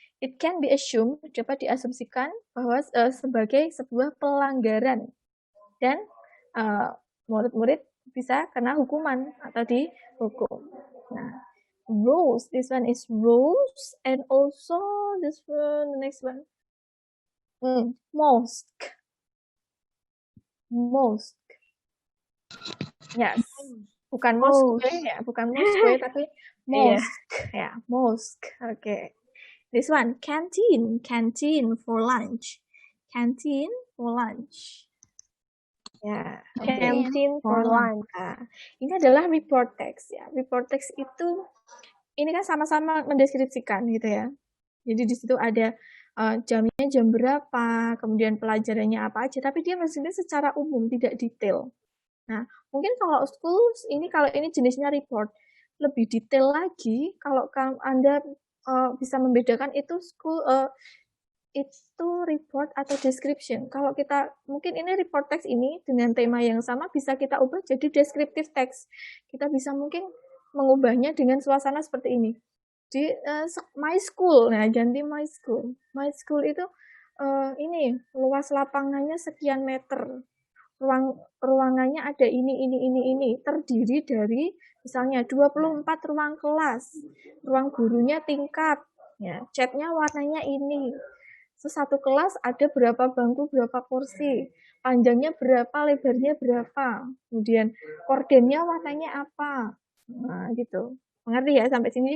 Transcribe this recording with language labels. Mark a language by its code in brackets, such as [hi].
[en] It can be assumed, [id] dapat diasumsikan bahwa sebagai sebuah pelanggaran dan murid-murid bisa kena hukuman atau dihukum. [en] Nah, rules, this one is rules, and also this one, the next one, mosque. Yes, [id] bukan [en] mosque [id] ya, tapi [en] mosque, ya, mosque. Okay. This one, canteen for lunch. Ya, canteen for lunch. [id] Nah, ini adalah report text ya. Report text itu ini kan sama-sama mendeskripsikan gitu ya. Jadi di situ ada jamnya jam berapa, kemudian pelajarannya apa aja, tapi dia maksudnya secara umum tidak detail. Nah, mungkin kalau kalau ini jenisnya report, lebih detail lagi kalau Anda bisa membedakan itu itu report atau description. Kalau kita mungkin ini report text ini dengan tema yang sama bisa kita ubah jadi descriptive text. Kita bisa mungkin mengubahnya dengan suasana seperti ini. Di [en] my school, [id] nah ganti my school. [en] My school [id] itu ini luas lapangannya sekian meter. Ruangannya ada ini, terdiri dari misalnya 24 ruang kelas, ruang gurunya tingkat, ya, catnya warnanya ini, satu kelas ada berapa bangku, berapa kursi, panjangnya berapa, lebarnya berapa, kemudian kordennya warnanya apa, nah gitu, mengerti ya sampai sini.